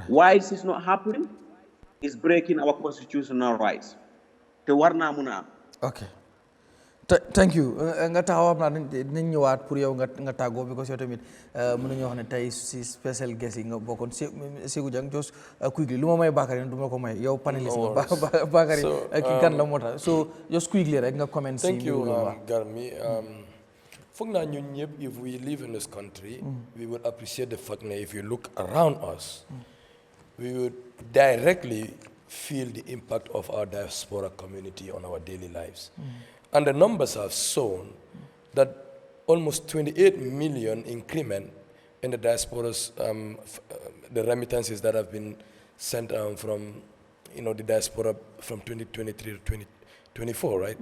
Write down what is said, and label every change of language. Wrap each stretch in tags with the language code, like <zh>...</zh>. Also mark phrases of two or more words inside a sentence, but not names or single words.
<en>Why is this not happening? It's breaking our constitutional rights.</en> <wo>Te war naa mun a am.</wo> <en>Okay. Thank you.</en> <wo>Nga taxaw am naa dinañ ñëwaat pour yow nga tàggoo because yow tamit mën nañoo wax ne tey si special guest yi nga bokkoon Sékou Jang</wo> <en>just quickly</en> <wo>lu ma may Bakary du ma ko may yow paneliste nga Bakary ki gan la moo tax</wo> <en>so just quickly</en> <wo>rek nga comment si.</wo> <en>Thank you Garmi.</en> <wo>Foog naa ñun ñëpp</wo> <en>if we live in this country we would appreciate the fact that if you look around us we would directly feel the impact of our diaspora community on our daily lives. And the numbers have shown that almost 28 million increment in the diaspora's the remittances that have been sent from the diaspora from 2023 to 2024, right?</en>